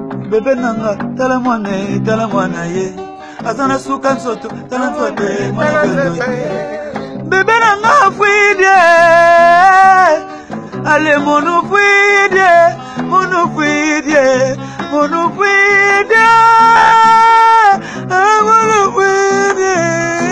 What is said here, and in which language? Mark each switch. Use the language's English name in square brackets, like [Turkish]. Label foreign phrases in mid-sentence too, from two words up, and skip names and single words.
[Lingala] Bebe nanga, tala mwana ye, tala mwana ye. Aza na suka nzoto, tala nzoto ye, mwana nzoto ye. Bebe nanga afwidi ye. [French] Allez, mon ouvrier, mon ouvrier, mon ouvrier, ah, mon ouvrier.